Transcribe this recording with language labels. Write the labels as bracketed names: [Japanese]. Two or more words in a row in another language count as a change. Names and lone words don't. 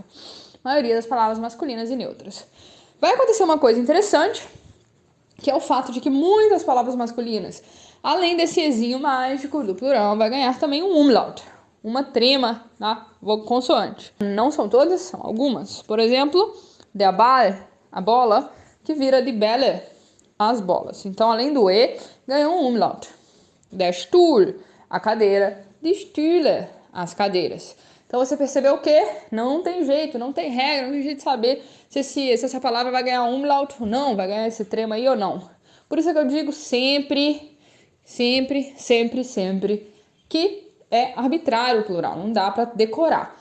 [Portuguese] A maioria das palavras masculinas e neutras. Vai acontecer uma coisa interessante, que é o fato de que muitas palavras masculinas, além desse ezinho mágico do plural, vai ganhar também um umlaut, uma trema na consoante. Não são todas, são algumas. Por exemplo, [German] der Ball, [Portuguese] a bola, que vira [German] de Bälle, [Portuguese] as bolas. Então, além do E, ganhou um umlaut. [German] Der Stuhl, [Portuguese] a cadeira, [German] die Stühle, [Portuguese] as cadeiras. Então você percebeu o quê? Não tem jeito, não tem regra, não tem jeito de saber se essa palavra vai ganhar umlaut ou não, vai ganhar esse trema aí ou não. Por isso é que eu digo sempre, sempre, sempre, sempre que é arbitrário o plural, não dá para decorar.